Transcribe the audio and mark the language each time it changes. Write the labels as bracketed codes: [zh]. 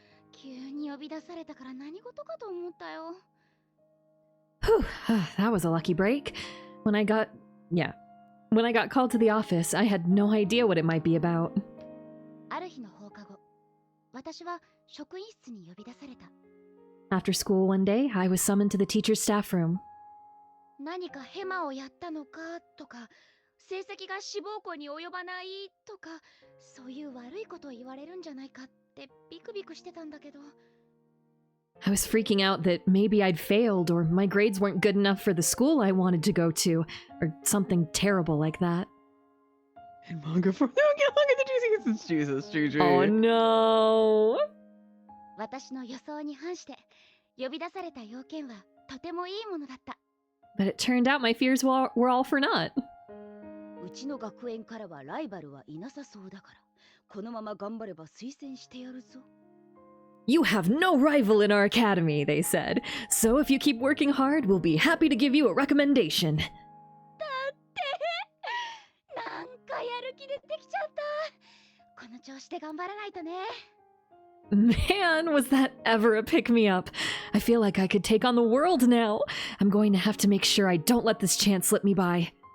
[ja] 急に呼び出されたから何事かと思ったよ。 [en] Whew, that was a lucky break. When I got called to the office, I had no idea what it might be about. [ja] ある日の放課後、私は職員室に呼び出された。 [en] After school one day, I was summoned to the teacher's staff room. [ja] 何かヘマをやったのかとか、成績が志望校に及ばないとか、そういう悪いことを言われるんじゃないかってビクビクしてたんだけど。 [en] I was freaking out that maybe I'd failed or my grades weren't good enough for the school I wanted to go to, or something terrible like that. In manga form, they don't get longer than Jesus, Juju. Oh no! [ja] 私の予想に反して呼び出された要件はとてもいいものだった。 [en] But it turned out my fears were all for naught. [ja] うちの学園からはライバルはいなさそうだから、このまま頑張れば推薦してやるぞ。 [en] You have no rival in our academy, they said. So if you keep working hard, we'll be happy to give you a recommendation. [ja] だってなんかやる気出てきちゃった。この調子で頑張らないとね。 [en] Man, was that ever a pick-me-up. I feel like I could take on the world now. I'm going to have to make sure I don't let this chance slip me by.